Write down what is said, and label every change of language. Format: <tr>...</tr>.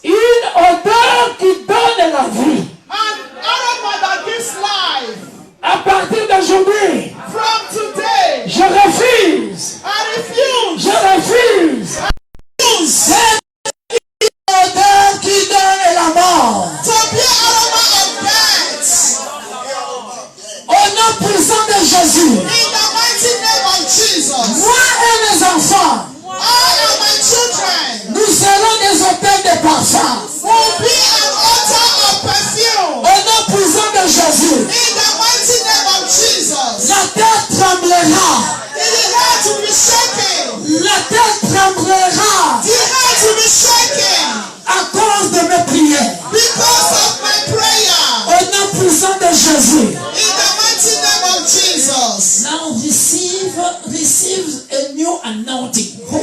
<fr>Une odeur qui donne la vie.</fr> <en>An aroma that gives life.</en> <fr>À partir d'aujourd'hui,</fr> <en>From today,</en> <fr>je refuse.</fr> <en>I refuse.</en> <fr>Je refuse. Cette odeur qui donne la mort.</fr> <en>To be an aroma of death.</en> <fr>Au nom puissant de Jésus.</fr> <en>In the mighty name of Jesus.</en> <fr>Moi et mes enfants,</fr> <en>I and my children</en> <fr>nous serons des autels de parfum.</fr> <en>will be an altar of perfume.</en> <fr>Au nom puissant de Jésus.</fr> <en>In the mighty name of Jesus.</en> <fr>La terre tremblera.</fr> <en>The earth will be shaking.</en> <fr>La terre tremblera</fr> <en>The earth will be shaking.</en> <fr>à cause de mes prières.</fr> <en>Because of my prayer.</en> <fr>Au nom puissant de Jésus.</fr> <en>In the mighty name of Jesus. Now receive a new anointing.</en>